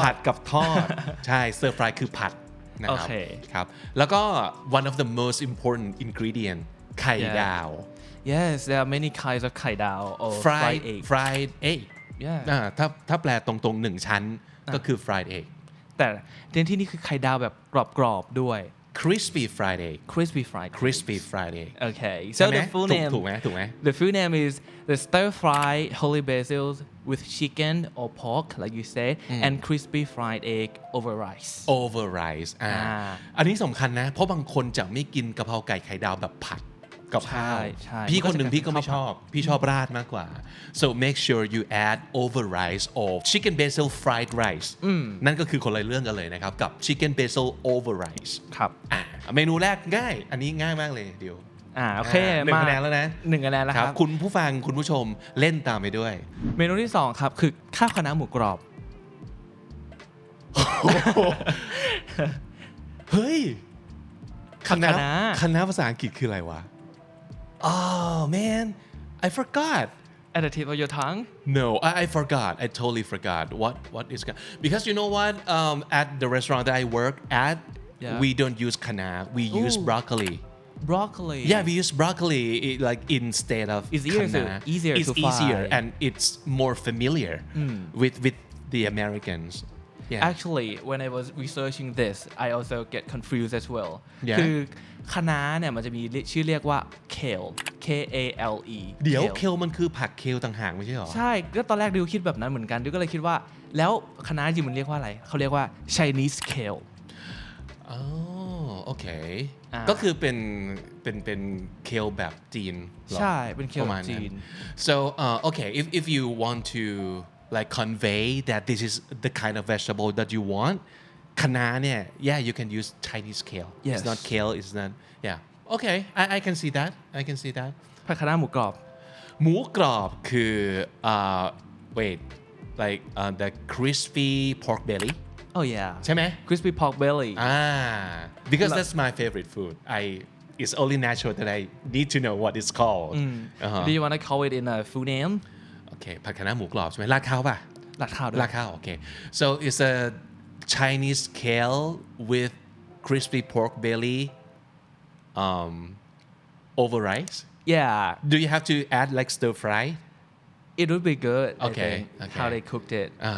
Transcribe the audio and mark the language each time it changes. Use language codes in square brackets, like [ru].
[th] ผัดกับทอด ใช่เซิร์ฟฟรายคือผัดนะครับ โอเค ครับแล้วก็ [en] one of the most important ingredient ไข่ดาว yes there are many kinds of ไข่ดาว or fried egg yeah [th] ถ้าแปลตรงๆ1ชั้นก็คือ fried egg แต่ที่นี่คือไข่ดาวแบบกรอบๆด้วย [en] crispy fried egg crispy fried egg okay so the full name [th] ถูกไหม [en] the full name is the stir fry holy basil with chicken or pork like you say and crispy fried egg over rice over rice [th] อันนี้สำคัญนะเพราะบางคนจะไม่กินกะเพราไก่ไข่ดาวแบบผัดกับข้าว ใช่ พี่คนหนึ่งพี่ก็ไม่ชอบพี่ชอบราดมากกว่า [en] so make sure you add over rice or chicken basil fried rice [th] นั่นก็คือคนละเรื่องกันเลยนะครับกับ [en] chicken basil over rice [th] ครับ เมนูแรกง่ายอันนี้ง่ายมากเลยเดี๋ยว โอเค 1 คะแนนแล้วนะ 1 คะแนนแล้วครับ คุณผู้ฟังคุณผู้ชมเล่นตามไปด้วย เมนูที่2ครับคือข้าวคะน้าหมูกรอบ เฮ้ย คะน้า ภาษาอังกฤษคืออะไรวะ [en] Oh man I forgot at the tip of your tongue No I forgot I totally forgot what is because you know what at the restaurant that I work at we don't use kana we use broccoli yeah we use broccoli like instead of it's kana easier it's to fry easier and it's more familiar with the Americans yeah actually when I was researching this I also get confused as well Yeah. [th] คือคะน้าเนี่ยมันจะมีชื่อเรียกว่า kale K A L E เดี๋ยวเคลมันคือผักเคลต่างหากไม่ใช่หรอ ใช่ก็ตอนแรกดิวคิดแบบนั้นเหมือนกันดิวก็เลยคิดว่าแล้วคะน้าจริงมันเรียกว่าอะไรเขาเรียกว่า Chinese kale อ๋อโอเคก็คือเป็นเคลแบบจีนหรอ ใช่เป็นเคล ประมาณ จี นั้น น [en] so okay if you want to like convey that this is the kind of vegetable that you want [th] คะน้าเนี่ย [en] yeah you can use Chinese kale Yes. it's not kale it's not yeah okay I can see that I can see that [th] ผัดคะน้าหมูกรอบ หมูกรอบคือ [en] wait like the crispy pork belly oh yeah [th] ใช่ไหม [en] crispy pork belly because that's my favorite food it's only natural that I need to know what it's called do you want to call it in a full name [th] โอเคผัดคะน้าหมูกรอบใช่ไหมราดข้าวป่ะ ราดข้าวด้วย ราดข้าวโอเค [en] so it's a Chinese kale with crispy pork belly over rice yeah do you have to add like stir fry it would be good Okay, I think okay. how they cooked it